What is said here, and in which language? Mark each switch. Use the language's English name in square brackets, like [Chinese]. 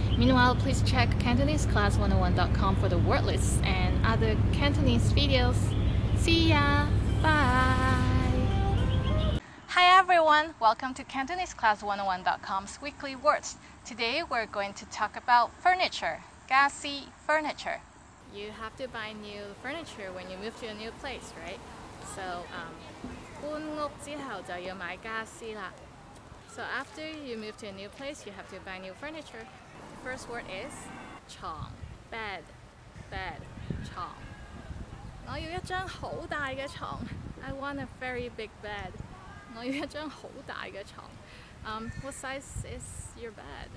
[English] Meanwhile, please check CantoneseClass101.com for the word lists and other Cantonese videos. See ya! Bye! Hi everyone! Welcome to CantoneseClass101.com's weekly words. Today we're going to talk about furniture. 家私 furniture. You have to buy new furniture when you move to a new place, right? [Cantonese] So, 搬屋之後就要買家私啦. [English] So after you move to a new place, you have to buy new furniture. The first word is 床 bed, 床. [Cantonese] 我要一張好大嘅床. [English] I want a very big bed. [Cantonese] 我要一張好大嘅床. [English] What size is your bed?